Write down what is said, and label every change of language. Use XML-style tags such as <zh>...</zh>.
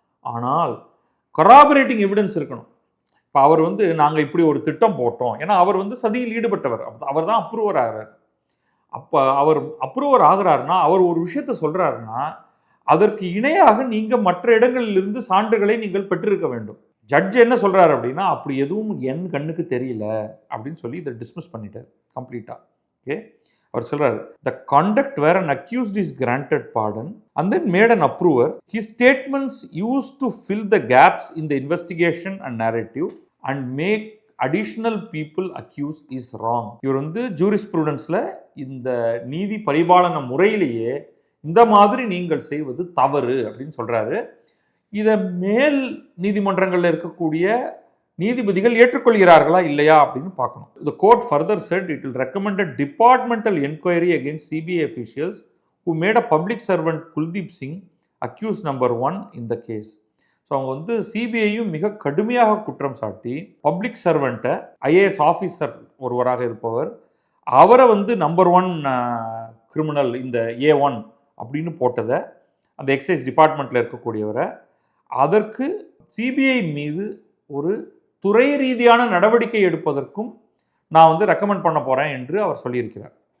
<ta>ஆனால் கராபரேட்டிங் எவிடன்ஸ் இருக்கணும். இப்போ அவர் வந்து நாங்கள் இப்படி ஒரு திட்டம் போட்டோம், ஏன்னா அவர் வந்து சதியில் ஈடுபட்டவர், அவர் தான் அப்ரூவர் ஆகிறார். அப்போ அவர் அப்ரூவர் ஆகிறாருன்னா அவர் ஒரு விஷயத்த சொல்கிறாருன்னா அதற்கு இணையாக நீங்கள் மற்ற இடங்களிலிருந்து சான்றுகளை நீங்கள் பெற்றிருக்க வேண்டும். ஜட்ஜ் என்ன சொல்கிறார் அப்படின்னா, அப்படி எதுவும் என் கண்ணுக்கு தெரியல அப்படின்னு சொல்லி இதை டிஸ்மிஸ் பண்ணிட்டார் கம்ப்ளீட்டாக. ஓகே, அவர் சொல்றாரு,</ta> <en>the conduct where an accused is granted pardon and then made an approver, his statements used to fill the gaps in the investigation and narrative and make additional people accused is wrong.</en> <ta>இவர் வந்து ஜூரிஸ்ப்ரூடன்ஸ்ல இந்த நீதி பரிபாலன முறையிலேயே இந்த மாதிரி நீங்கள் செய்வது தவறு அப்படின்னு சொல்றாரு. இதை மேல் நீதிமன்றங்களில் இருக்கக்கூடிய நீதிபதிகள் ஏற்றுக்கொள்கிறார்களா இல்லையா அப்படின்னு பார்க்கணும்.</ta> <en>The court further said it will recommend a departmental inquiry against CBI officials who made a public servant Kuldeep Singh accused number 1 in the case.</en> <ta>So அவங்க வந்து சிபிஐயும் மிக கடுமையாக குற்றம் சாட்டி பப்ளிக் சர்வெண்ட்டை, ஐஏஎஸ் ஆஃபீஸர் ஒருவராக இருப்பவர், அவரை வந்து நம்பர் 1 கிரிமினல் இந்த A1 அப்படின்னு போட்டதை, அந்த எக்ஸைஸ் டிபார்ட்மெண்ட்டில் இருக்கக்கூடியவரை, அதற்கு சிபிஐ மீது ஒரு துறை ரீதியான நடவடிக்கை எடுப்பதற்கும் நான் வந்து ரெக்கமெண்ட் பண்ண போகிறேன் என்று அவர் சொல்லியிருக்கிறார்.</ta>